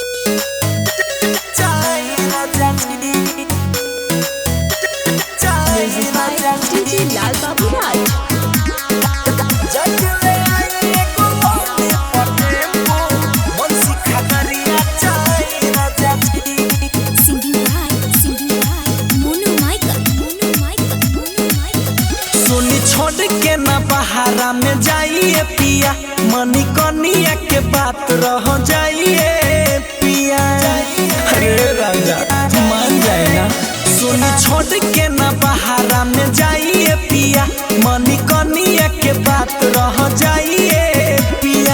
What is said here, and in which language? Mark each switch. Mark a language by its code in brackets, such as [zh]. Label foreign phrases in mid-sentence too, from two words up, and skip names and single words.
[en] Music by DJ Lal Babu Raj. Singing by Monu Michael. [bho] सोनी छोड़ के ना बहारा में जाइए पिया, मनी कनिया के बात रह जाइए पिया। अरे राजा मान जाए ना। सोनी छोड़ के ना बहारा में जाइए पिया, मनी कनिया के बात रह जाइए पिया।